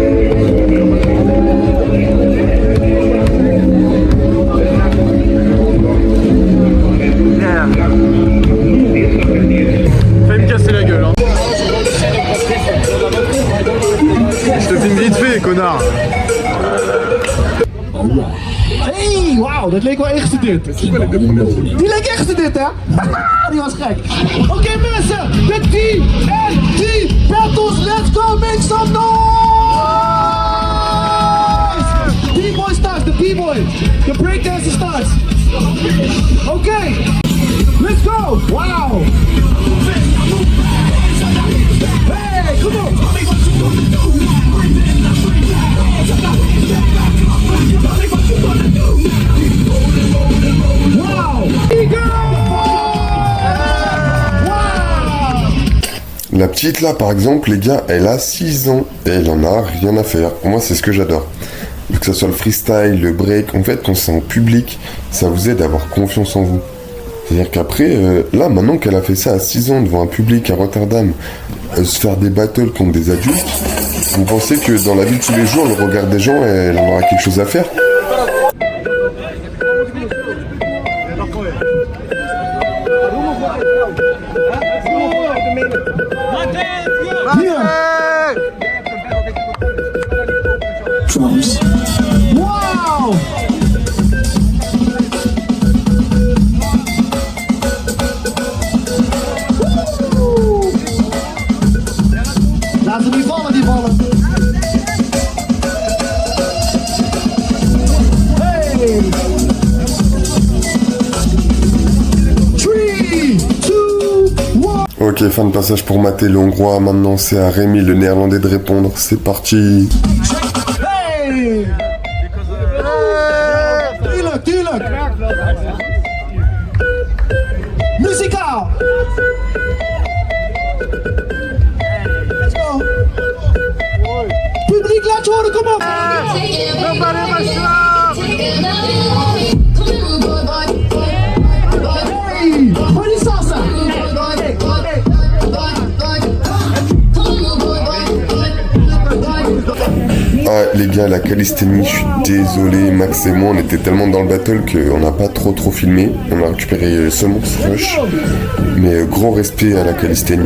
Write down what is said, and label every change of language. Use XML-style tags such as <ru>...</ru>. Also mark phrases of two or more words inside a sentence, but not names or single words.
<fr>Fais me casser la gueule hein. Je te filme vite fait connard.</fr> <nl>Hey, wauw, dat leek wel ingestudeerd. Die leek ingestudeerd, hè? Die was gek. Oké, mensen, de TNT Battles,</nl> <en>let's go, make some noise! B-boy starts, the B-boy. The breakdancer starts. Oké, let's go! Wow! Hey, come on!</en> <fr>La petite là par exemple les gars, elle a 6 ans et elle en a rien à faire. Moi c'est ce que j'adore. Que ce soit le freestyle, le break, en fait quand c'est en public, ça vous aide à avoir confiance en vous. C'est-à-dire qu'après, là maintenant qu'elle a fait ça à 6 ans devant un public à Rotterdam, se faire des battles contre des adultes, vous pensez que dans la vie de tous les jours, le regard des gens, elle en aura quelque chose à faire? Drums. Wow!</fr> <nl>Laat ze niet vallen, die ballen. Hey! 3, 2, 1.</nl> <fr>Ok, fin de passage pour mater le hongrois. Maintenant c'est à Rémi le néerlandais de répondre. C'est parti.</fr> <nl>Hey! Tuurlijk, tuurlijk! Muzikaal!</nl> <en>Let's go!</en> <nl>Publiek, laat je horen, kom op! Hey! Hoor die salsa!</nl> <fr>Ah les gars, la calisthénie, je suis désolé, Max et moi on était tellement dans le battle qu'on n'a pas trop filmé, on a récupéré seulement ce rush, mais grand respect à la calisthénie.</fr>